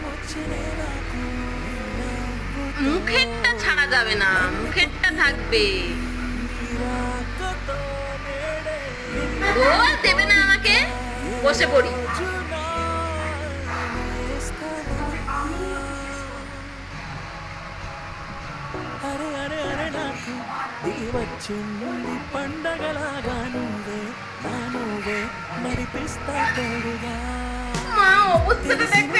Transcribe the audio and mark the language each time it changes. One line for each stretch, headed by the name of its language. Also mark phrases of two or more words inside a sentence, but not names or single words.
Bangla: মুখেরটা ছাড়া যাবে না, মুখেরটা থাকবে। গোল দেবে না আমাকে, বসে পড়ি।
Telugu: అరే అరే అరే నాకు దిగివచ్చింది పండగలాగా నువ్వే నా నువ్వే మరిపిస్తా తోడుగా
Bangla: মা, অবস্থাটা